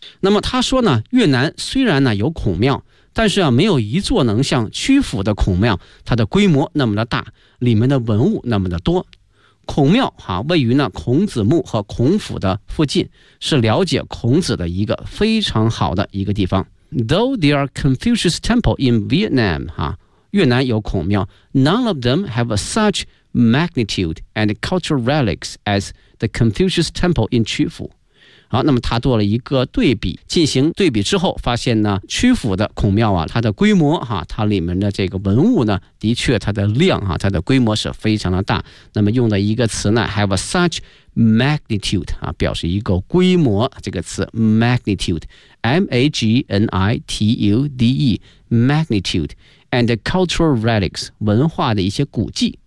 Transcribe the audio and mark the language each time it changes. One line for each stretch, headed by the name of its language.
Chinese: 那么他说呢，越南虽然呢有孔庙，但是啊没有一座能像曲阜的孔庙它的规模那么的大，里面的文物那么的多。孔庙啊位于呢孔子墓和孔府的附近，是了解孔子的一个非常好的一个地方。
English: Though there are Confucius temple in Vietnam
Chinese: 啊，越南有孔庙，
English: none of them have such magnitude and cultural relics as the Confucius temple in 曲阜。
Chinese: 好，那么他做了一个对比，进行对比之后发现呢，曲阜的孔庙啊，它的规模哈、啊，它里面的这个文物呢，的确它的量啊，它的规模是非常的大。那么用的一个词呢 ，
English: have such magnitude
Chinese: 啊，表示一个规模这个词 ，magnitude，M-A-G-N-I-T-U-D-E，
English: magnitude and cultural relics
Chinese: 文化的一些古迹。